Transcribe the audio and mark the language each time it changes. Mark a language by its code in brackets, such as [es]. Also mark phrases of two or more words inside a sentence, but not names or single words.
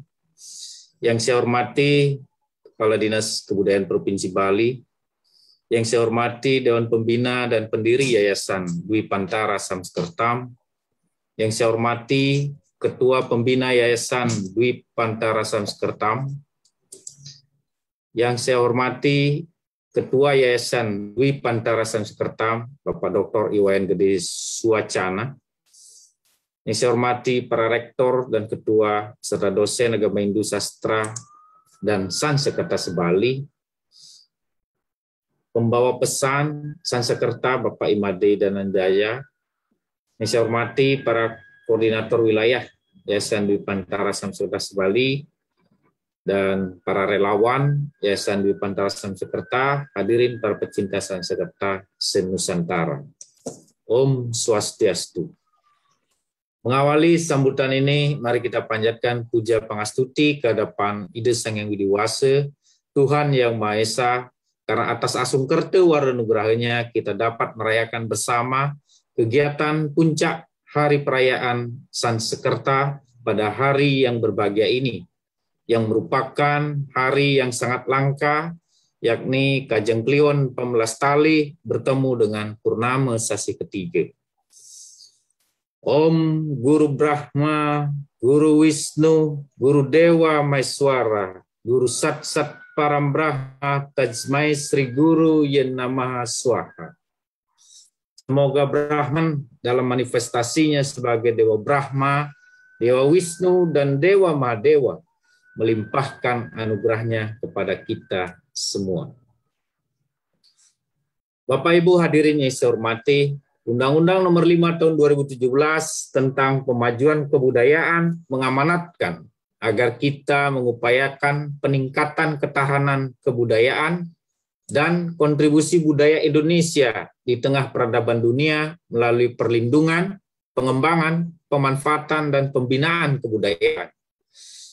[id] Yang saya hormati Kepala Dinas Kebudayaan Provinsi Bali, yang saya hormati Dewan Pembina dan pendiri Yayasan Dwi Pantara Sansekertam, yang saya hormati Ketua Pembina Yayasan Dwi Pantara Sansekertam, yang saya hormati Ketua Yayasan Dwi Pantara Sansekertam, Bapak Dr. Iwayan Gede Suwacana, yang saya hormati para rektor dan ketua serta dosen Agama Hindu Sastra dan Sansekerta Sebali, pembawa pesan Sansekerta Bapak Imade Danandaya, yang saya hormati para koordinator wilayah Yayasan Dwi Pantara Sansekerta Sebali, dan para relawan Yayasan Dwi Pantara Sansekerta, hadirin para pecinta Sansekerta se-Nusantara. Om Swastiastu. Mengawali sambutan ini, mari kita panjatkan puja pangastuti ke hadapan Ida Sang Hyang Widi Wasa, Tuhan Yang Maha Esa, karena atas asungkerta warna nugrahanya kita dapat merayakan bersama kegiatan puncak Hari Perayaan Sansekerta pada hari yang berbahagia ini, yang merupakan hari yang sangat langka, yakni Kajeng Kliwon 15 Tali bertemu dengan Purnama Sasi ketiga. [sa] Om Guru Brahma, Guru Wisnu, Guru Dewa Maeswara, Guru Sat Sat Param Brahma, Tajmai Sri Guru Yen Namaha Swaha. [id] Semoga Brahman dalam manifestasinya sebagai Dewa Brahma, Dewa Wisnu, dan Dewa Mahadewa melimpahkan anugerahnya kepada kita semua. Bapak Ibu hadirin yang saya hormati, Undang-Undang Nomor 5 Tahun 2017 tentang Pemajuan Kebudayaan mengamanatkan agar kita mengupayakan peningkatan ketahanan kebudayaan dan kontribusi budaya Indonesia di tengah peradaban dunia melalui perlindungan, pengembangan, pemanfaatan, dan pembinaan kebudayaan.